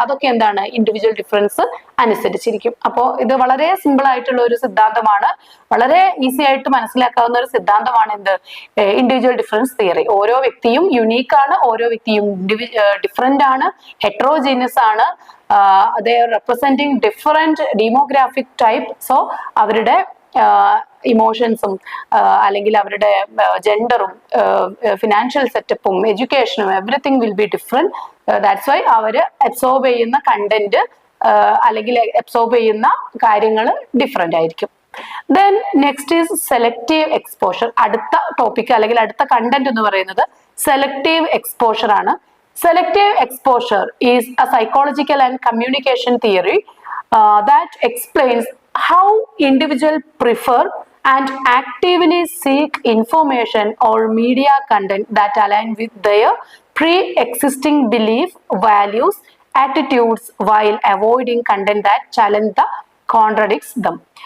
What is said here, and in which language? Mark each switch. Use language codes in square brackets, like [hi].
[ml] അതൊക്കെ എന്താണ്, individual difference അനുസരിച്ചിരിക്കും. അപ്പോൾ ഇത് വളരെ സിമ്പിൾ ആയിട്ടുള്ള ഒരു സിദ്ധാന്തമാണ്, വളരെ ഈസി ആയിട്ട് മനസ്സിലാക്കാവുന്ന ഒരു സിദ്ധാന്തമാണ് എന്ത്, ഇൻഡിവിജ്വൽ ഡിഫറൻസ് തിയറി. ഓരോ വ്യക്തിയും യുണീക്ക് ആണ്, ഓരോ വ്യക്തിയും ഡിഫറെന്റ് ആണ്, ഹെട്രോജീനിയസ് ആണ്. [en] they are representing different demographic type. [ml] So അവരുടെ ഇമോഷൻസും അല്ലെങ്കിൽ അവരുടെ ജെൻഡറും ഫിനാൻഷ്യൽ സെറ്റപ്പും എഡ്യൂക്കേഷനും [en] Everything will be different. That's why [ml] അവര് അബ്സോർബ് ചെയ്യുന്ന കണ്ടന്റ് അല്ലെങ്കിൽ അബ്സോർബ് ചെയ്യുന്ന കാര്യങ്ങൾ ഡിഫറെന്റ് ആയിരിക്കും. [en] Then next is selective exposure. [ml] അടുത്ത ടോപ്പിക് അല്ലെങ്കിൽ അടുത്ത കണ്ടന്റ് എന്ന് പറയുന്നത് സെലക്റ്റീവ് എക്സ്പോഷർ ആണ്. [en] Selective exposure is a psychological and communication theory that explains how individuals prefer and actively seek information or media content that align with their pre-existing belief, values, attitudes while avoiding content that challenge the contradicts them.